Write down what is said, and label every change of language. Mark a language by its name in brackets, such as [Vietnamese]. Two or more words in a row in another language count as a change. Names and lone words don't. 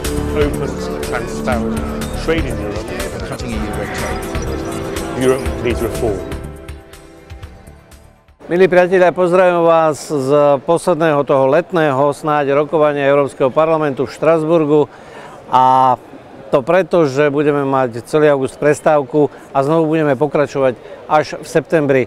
[English] open and transparent trade in Europe. Cutting EU red tape. Europe needs reform. [Slovak] Milí priatelia, pozdravujem vás z posledného toho letného snáď rokovania Európskeho parlamentu v Štrasburgu, a to preto, že budeme mať celý august prestávku a znovu budeme pokračovať až v septembri.